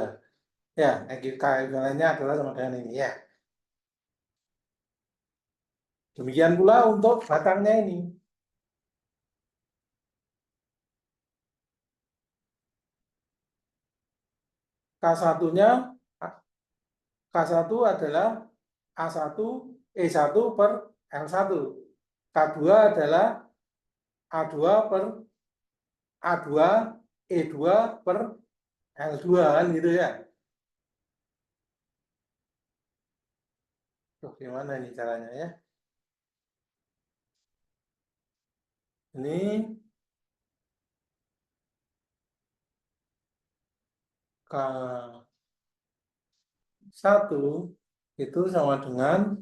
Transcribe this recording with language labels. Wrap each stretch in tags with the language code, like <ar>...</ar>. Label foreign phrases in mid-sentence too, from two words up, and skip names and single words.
<id>Ya, K ekuivalennya adalah sama dengan ini ya. Demikian pula untuk batangnya ini. K1-nya, K1 adalah A1 E1 per L1. K2 adalah A2 per A2 E2 per L2 kan gitu ya. Tuh, gimana ini caranya ya? Ini K1 itu sama dengan</id>